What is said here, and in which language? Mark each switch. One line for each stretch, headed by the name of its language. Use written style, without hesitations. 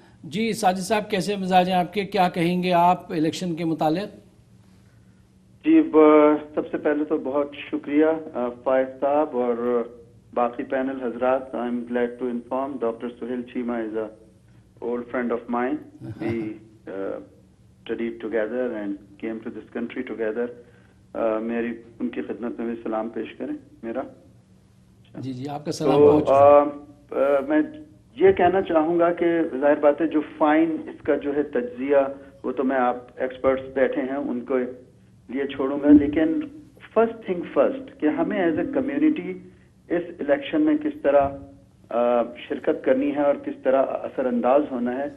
Urdu: جی ساجد صاحب, کیسے مزاج ہیں آپ کے, کیا کہیں گے آپ الیکشن کے متعلق؟ جی سب سے پہلے تو بہت شکریہ فائز صاحب اور باقی پینل حضرات.
English: I am glad to inform doctor Sohail Cheema is a old friend of mine. We studied together and came to this country together.
Urdu: میری ان کی خدمت میں بھی سلام پیش کریں میرا. جی جی, آپ کا سلام پہنچ چکا. میں یہ کہنا چاہوں گا کہ ظاہر بات ہے جو فائن اس کا جو ہے تجزیہ وہ تو میں آپ ایکسپرٹس بیٹھے ہیں ان کو لیے چھوڑوں گا, لیکن
English: first thing first
Urdu: کہ ہمیں as a community اس election میں کس طرح شرکت کرنی ہے اور کس طرح اثر انداز ہونا ہے.